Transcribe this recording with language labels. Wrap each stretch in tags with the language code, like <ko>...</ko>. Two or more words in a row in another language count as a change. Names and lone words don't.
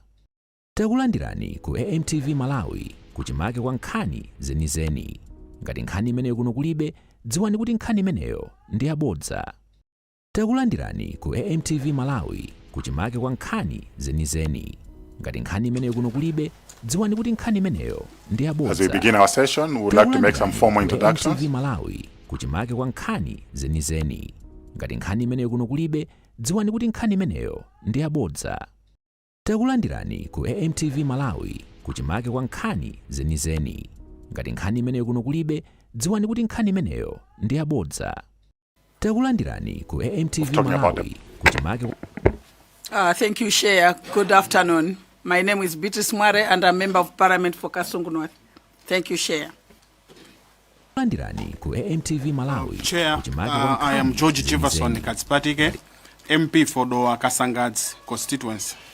<ny>Takulandirani ku AMTV Malawi kuchimake kwa nkhani zenizeni. Ngati nkhani imeneyo kuno kulibe, dziwani kuti nkhani imeneyo ndi yabodza. Takulandirani ku AMTV Malawi kuchimake kwa nkhani zenizeni. Ngati nkhani imeneyo kuno kulibe, dziwani kuti nkhani imeneyo ndi yabodza.</ny> <en>As we begin our session, we would like to make some formal introductions.</en> <ny>AMTV Malawi kuchimake kwa nkhani zenizeni. Ngati nkhani imeneyo kuno kulibe, dziwani kuti nkhani imeneyo ndi yabodza. Takulandirani ku AMTV Malawi kuchimake kwa nkhani zenizeni. Ngati nkhani imeneyo kuno kulibe, dziwani kuti nkhani imeneyo ndi yabodza. Takulandirani ku AMTV Malawi kuchimake.</ny> <en>Thank you, Chair. Good afternoon. My name is Beatrice Mware and I'm Member of Parliament for Kasungu North. Thank you, Chair.</en> <ny>Takulandirani ku AMTV Malawi.</ny> <en>Chair, I am George Jefferson Katsipatike, MP for Doa Kasangad's constituency.</en>